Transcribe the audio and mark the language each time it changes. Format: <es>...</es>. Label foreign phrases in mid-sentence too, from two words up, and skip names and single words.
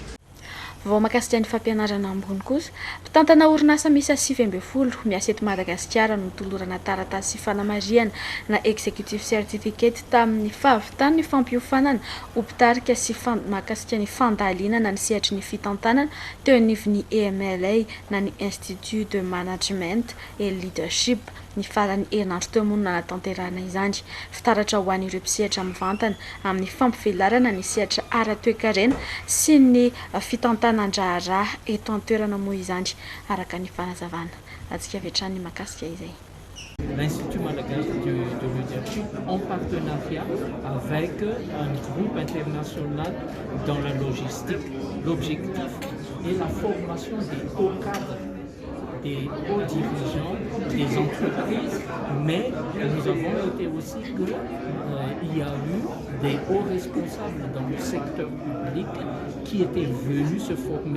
<mg>Vao mahakasika ny fampianarana ambony kosa, mpitantana orinasa misy 9 miasa eto Madagasikara no tolorana taratasy sy fanamariana na</mg> <en>executive certificate</en> <mg>tamin'ny fahavitany ny fampiofanana hopitarika sy mahakasika ny fandalinana ny sehatry ny fitantanana teo anivon'ny EMLA na ny</mg> <fr>Institut de Management et Leadership</fr> <mg>ny farany herinandro teo monina natanterahana izany. Fitaratra ho an'ireo mpisehatra mivantana amin'ny fampivelarana ny sehatra ara-toekarena sy ny fitantanan-draharaha eto an-toerana moa izany araka ny fanazavana. Atsika avy hatrany mahakasika izay.</mg> <fr>L'Institut malagasy de leadership en partenariat avec un groupe international dans la logistique. L'objectif est la formation des hauts cadres, des hauts dirigeants, des entreprises, mais nous avons noté aussi qu'il y a eu des hauts responsables dans le secteur public qui étaient venus se former.</fr>